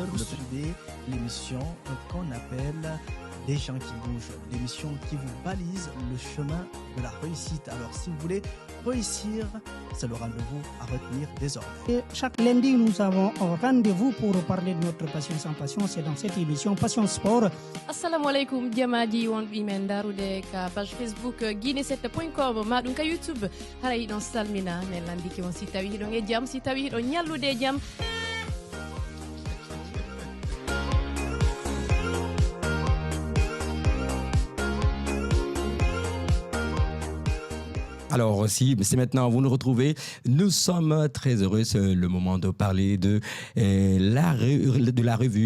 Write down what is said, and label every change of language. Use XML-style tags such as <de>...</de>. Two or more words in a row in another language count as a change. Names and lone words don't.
<fr>Vous suivez l'émission qu'on appelle Les gens qui bougent, l'émission qui vous balise le chemin de la réussite. Alors si vous voulez réussir, c'est le rendez-vous à retenir désormais. Et chaque lundi, nous avons un rendez-vous pour parler de notre passion sans passion. C'est dans cette émission Passion Sport.</fr> <ff>Assalamu alaikum jamaji won bimen darude ka page Facebook guine7.com madum ka YouTube haray don salmina ne landiki won si tawi don e jam si tawi don nyallude jam.</ff> <fr>Alors aussi, c'est maintenant, vous nous retrouvez. Nous sommes très heureux, c'est le moment de parler de la revue.</fr>